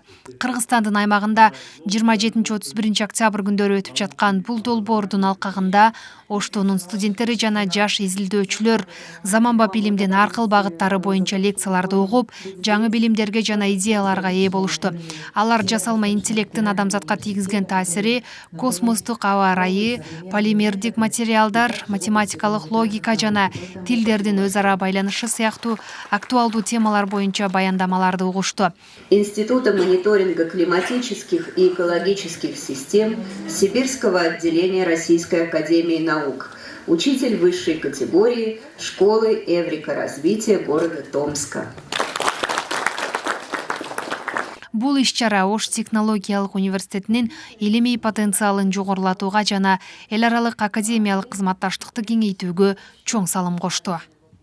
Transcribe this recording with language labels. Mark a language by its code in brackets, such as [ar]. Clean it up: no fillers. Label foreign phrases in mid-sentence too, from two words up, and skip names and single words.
[ky] Кыргызстандын аймагында 27-31 октябрь күндөрү өтүп жаткан бул долбоордун алкагында Оштунун студенттери жана жаш изилдөөчүлөр заманбап илимдин ар кыл багыттары боюнча лекцияларды угуп, жаңы билимдерге жана идеяларга ээ болушту. Алар жасалма интеллекттин адамзатка тийгизген таасири, космостук аба ырайы, полимердик материалдар, математикалык логика жана тилдердин өз ара байланышы сыяктуу актуалдуу темалар боюнча баяндамаларды угушту. [ru] Института мониторинга климатических и экологических систем Сибирского отделения Российской академии наук. Учитель высшей категории школы Эврика развития города Томска. [ky] Бул иш-чара Ош технологиялык университетинин илимий потенциалын жогорулатууга жана эл аралык академиялык кызматташтыкты кеңейтүүгө чоң салым кошту.